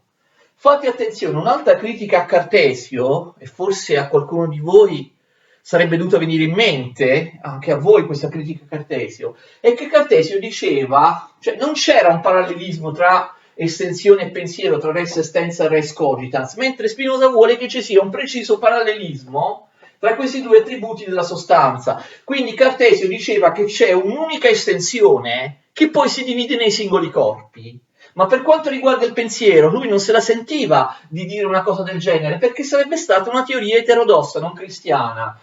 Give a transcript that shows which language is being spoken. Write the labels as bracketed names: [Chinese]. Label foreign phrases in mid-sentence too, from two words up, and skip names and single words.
[Italian] Fate attenzione, un'altra critica a Cartesio, e forse a qualcuno di voi sarebbe dovuta venire in mente, anche a voi questa critica a Cartesio, è che Cartesio diceva, cioè non c'era un parallelismo tra estensione e pensiero, tra [Latin] res extensa [Italian] e [Latin] res cogitans, [Italian] mentre Spinoza vuole che ci sia un preciso parallelismo tra questi due attributi della sostanza. Quindi Cartesio diceva che c'è un'unica estensione che poi si divide nei singoli corpi. Ma per quanto riguarda il pensiero, lui non se la sentiva di dire una cosa del genere, perché sarebbe stata una teoria eterodossa, non cristiana.